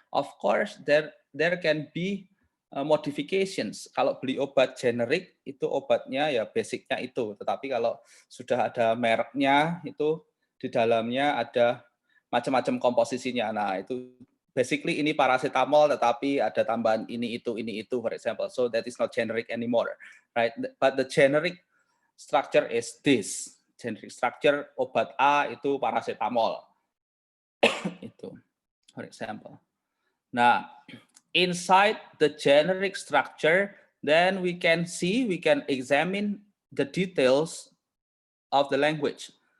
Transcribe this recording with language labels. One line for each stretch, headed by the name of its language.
English: Of course, there can be modifications.
Indonesian: Kalau beli obat generik, itu obatnya ya basicnya itu. Tetapi kalau sudah ada mereknya, itu di dalamnya ada macam-macam komposisinya. Nah, itu basically ini paracetamol, tetapi ada tambahan ini itu,
English: for example. So that is not generic anymore, right? But the generic structure is this.
Indonesian: Generic structure obat A itu paracetamol. Itu,
English: for example. Nah, inside the generic structure, then we can examine the details of the language.